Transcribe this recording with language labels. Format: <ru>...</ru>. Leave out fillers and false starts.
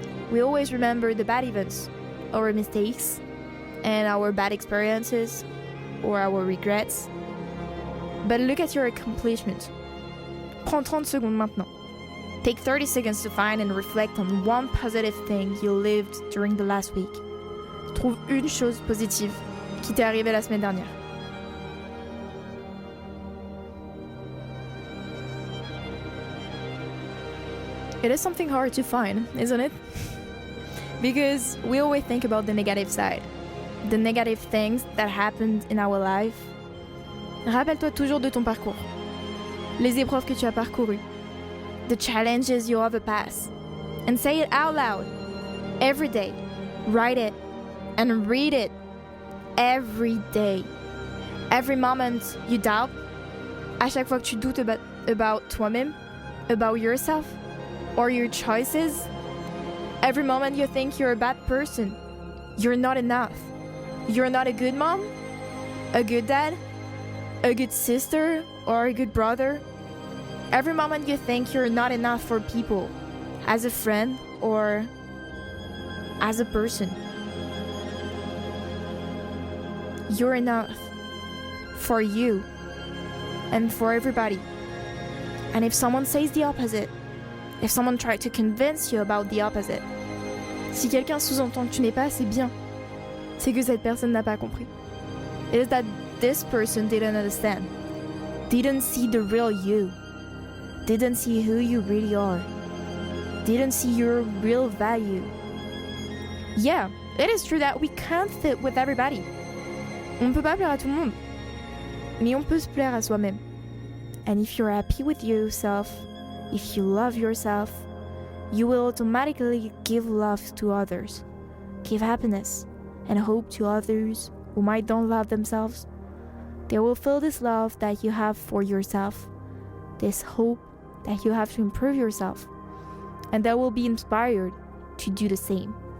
<en>We always remember the bad events, our mistakes, and our bad experiences or our regrets. But look at your accomplishment.</en> <fr>Prends 30 secondes maintenant.</fr> <en>Take 30 seconds to find and reflect on one positive thing you lived during the last week.</en> <fr>Trouve une chose positive qui t'est arrivée la semaine dernière.</fr> <en>It is something hard to find, isn't it? Because we always think about the negative side. The negative things that happened in our life.</en> <fr>Rappelle-toi toujours de ton parcours. Les épreuves que tu as parcourues.</fr> <en>The challenges you overpassed. And say it out loud. Every day. Write it. And read it. Every day. Every moment you doubt.</en> <fr>À chaque fois que tu doutes</fr> <en>about</en> <fr>toi-même.</fr> <en>About yourself. Or your choices. Every moment you think you're a bad person. You're not enough. You're not a good mom, a good dad, a good sister, or a good brother. Every moment you think you're not enough for people, as a friend or as a person. You're enough for you and for everybody. And if someone says the opposite,</en> <fr>if someone tries to convince you about the opposite, si quelqu'un sous-entend que tu n'es pas assez bien, c'est que cette personne n'a pas compris.</fr> <en>It is that this person didn't understand, didn't see the real you, didn't see who you really are, didn't see your real value. Yeah, it is true that we can't fit with everybody.</en> <fr>On ne peut pas plaire à tout le monde, mais on peut se plaire à soi-même.</fr> <en>And if you're happy with yourself, if you love yourself, you will automatically give love to others, give happiness and hope to others who might don't love themselves, they will feel this love that you have for yourself, this hope that you have to improve yourself, and they will be inspired to do the same.</en>